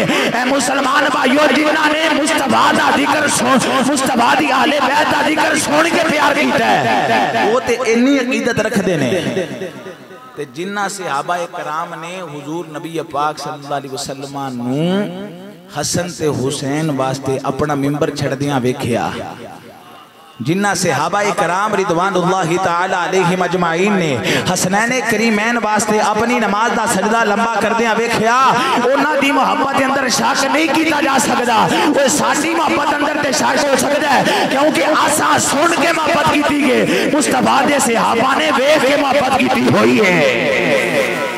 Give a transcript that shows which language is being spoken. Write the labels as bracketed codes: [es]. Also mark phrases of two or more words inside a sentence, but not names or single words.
[pa] اے مسلمان بھائیوں جنہاں نے مصطفیٰ دا ذکر سن، مصطفیٰ دی اہلِ بیت دا ذکر سن کے پیار کیتا ہے وہ تے انی عقیدت رکھدے نے. تے جنہاں صحابہ کرام نے حضور نبی پاک [ar] صلى الله عليه وسلم [pa] نوں حسن تے حسین واسطے اپنا منبر چھڈدیاں ویکھیا، جنہاں صحابہ کرام [ar] رضوان الله تعالى عليهم أجمعين [pa] نے حسنین کریمین واسطے اپنی نماز دا سجدہ لمبا کردیاں ویکھیا، انہاں دی محبت دے اندر شک نہیں کیتا جا سکدا. اوئے ساڈی محبت اندر تے شک ہو سکدا ہے کیونکہ اسا سن کے محبت کیتی ہے، مصطفیٰ دے صحابہ نے ویکھ کے محبت کیتی ہوئی ہے.